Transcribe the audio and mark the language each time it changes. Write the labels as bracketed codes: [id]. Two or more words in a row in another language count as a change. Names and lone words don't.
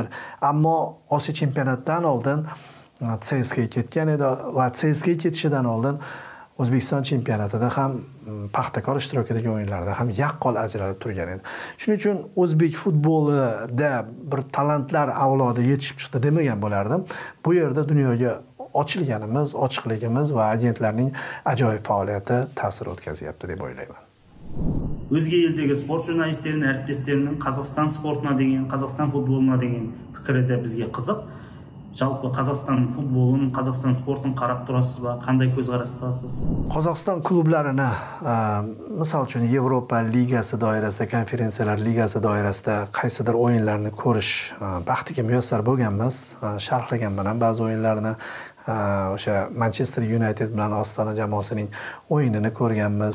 [uz] Ammo Osiyo chempionatidan oldin CSKA ketgan edi va CSKA ketishidan oldin O'zbekiston chempionatida ham Paxtakor ishtirokidagi o'yinlarda ham yaqqol ajralib turgan edi. Shuning uchun o'zbek futbolida bir talantlar avlodi yetishib chiqdi demagan bo'lardim. Bu yerda dunyoga ochilganimiz, ochiqligimiz va agentlarning ajoyib faoliyati ta'sir o'tkazyapti deb o'ylayman. [kk] Өзге елдегі спорт журналистерінің, әріптестерінің Қазақстан спортына деген, Қазақстан футболына деген пікірі де бізге қызық. Жалпы Қазақстан футболын, Қазақстан спортын қарап тұрасыз ба? Қандай көзқарастасыз? [uz] Qozog'iston klublarini, misol uchun Yevropa ligasi doirasida, konferensiyalar ligasi doirasida qaysidir o'yinlarni ko'rish baxtiga muyassar bo'lganmiz. Sharhlaganman ham ba'zi o'yinlarni. O'sha Manchester United bilan Ostona jamoasining o'yinini ko'rganmiz.